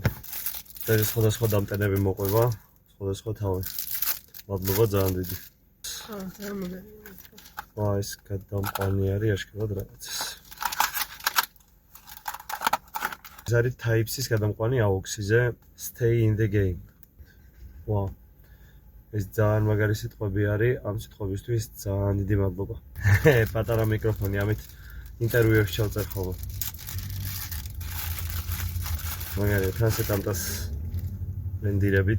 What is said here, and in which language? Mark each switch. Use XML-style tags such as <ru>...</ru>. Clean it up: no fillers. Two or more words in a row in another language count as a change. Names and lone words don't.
<ka>და სხვადასხვა დამტენები მოყვება, სხვადასხვა თავი. მადლობა ძალიან დიდი. ძალიან მაგარია. ვა ეს გადამყვანი არის აშკარად რაღაცის. ეს არის Type-C-ის გადამყვანი AUX-ზე</ka> <en>Stay in the game.</en> <ka>ვა ეს ძალიან მაგარი სიტყვები არის, ამ სიტყვებისთვის ძალიან დიდი მადლობა. პატარა მიკროფონი, ამით ინტერვიუებში ჩავწერ ხოლმე. მაგარია, თან სეტანტას რენდირებით.</ka>